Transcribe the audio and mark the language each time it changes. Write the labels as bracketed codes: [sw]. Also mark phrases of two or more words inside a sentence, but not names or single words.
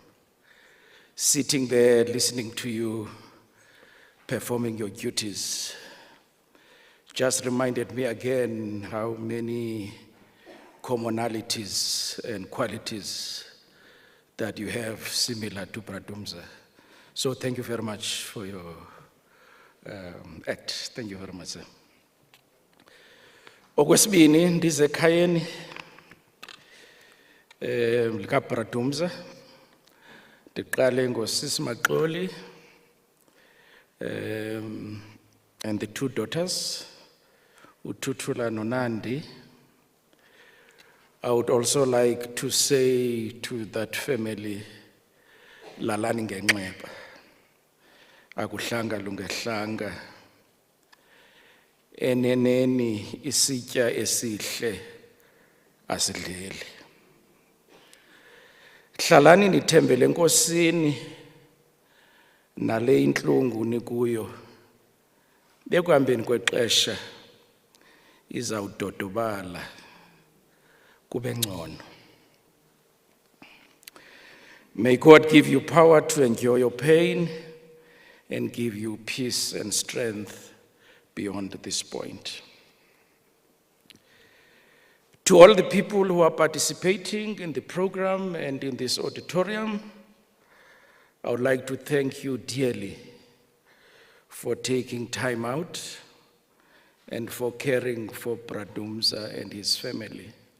[en] Sitting there, listening to you, performing your duties, just reminded me again how many commonalities and qualities that you have similar to Bradumza. So thank you very much for your act. Thank you very much, sir. [xh] Okwesibini ndizekhayeni lika Bradumza. Ndiqale ngosisi Maxoli [en] and the two daughters, [xh] uThuthula noNandi. [en] I would also like to say to that family, [xh] lalani ngenxeba, akuhlanga lungehlanga, eneneni isitya esihle asidleli. Hlalani nithembele enkosini nale intlungu nikuyo, bekuhambeni kwexesha izawudodobala kube ngcono. [en] May God give you power to endure your pain and give you peace and strength beyond this point. To all the people who are participating in the program and in this auditorium, I would like to thank you dearly for taking time out and for caring for Bradumza and his family.